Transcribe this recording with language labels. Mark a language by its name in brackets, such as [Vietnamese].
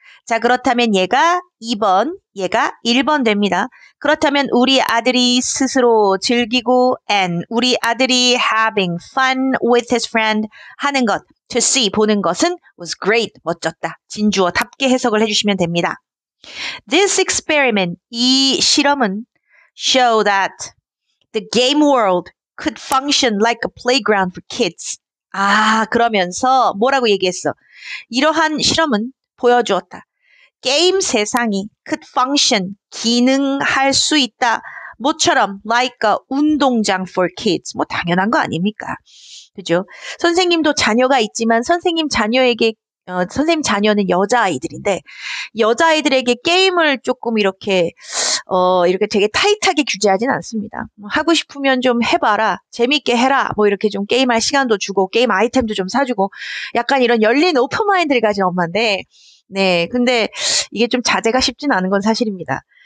[Korean] 자, 그렇다면 얘가 2번, 얘가 1번 됩니다. 그렇다면 우리 아들이 스스로 즐기고 [English] and [Korean] 우리 아들이 [English] having fun with his friend [Korean] 하는 것, [English] to see [Korean] 보는 것은 [English] was great, [Korean] 멋졌다. 진주어답게 해석을 해주시면 됩니다. [English] This experiment, [Korean] 이 실험은 [English] show that the game world could function like a playground for kids. [Korean] 아, 그러면서 뭐라고 얘기했어? 이러한 실험은 보여주었다. 게임 세상이 [English] could function, [Korean] 기능할 수 있다. 뭐처럼 [English] like a [Korean] 운동장 [English] for kids. [Korean] 뭐 당연한 거 아닙니까? 그죠? 선생님도 자녀가 있지만 선생님 자녀는 여자아이들인데 여자아이들에게 게임을 조금 이렇게 되게 타이트하게 규제하진 않습니다. 하고 싶으면 좀 해봐라. 재밌게 해라. 뭐 이렇게 좀 게임할 시간도 주고 게임 아이템도 좀 사주고 약간 이런 열린 오픈마인드를 가진 엄마인데 네, 근데 이게 좀 자제가 쉽진 않은 건 사실입니다.